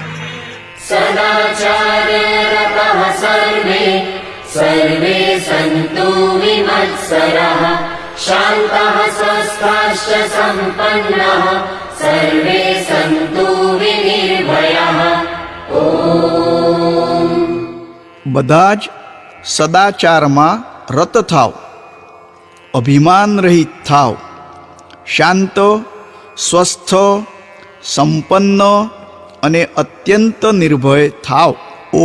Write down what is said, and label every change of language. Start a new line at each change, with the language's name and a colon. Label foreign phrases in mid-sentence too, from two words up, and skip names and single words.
Sanskrit: सदाचार्यरतः सर्वे सर्वे सन्तु विमत्सराः शान्तः स्वस्थाश्च सम्पन्नाः सर्वे सन्तु विनिर्भयाः
Gujarati: બધા જ સદાચારમાં રત થાવ, અભિમાન રહિત થાવ, શાંત, સ્વસ્થ, સંપન્ન અને અત્યંત નિર્ભય થાવ.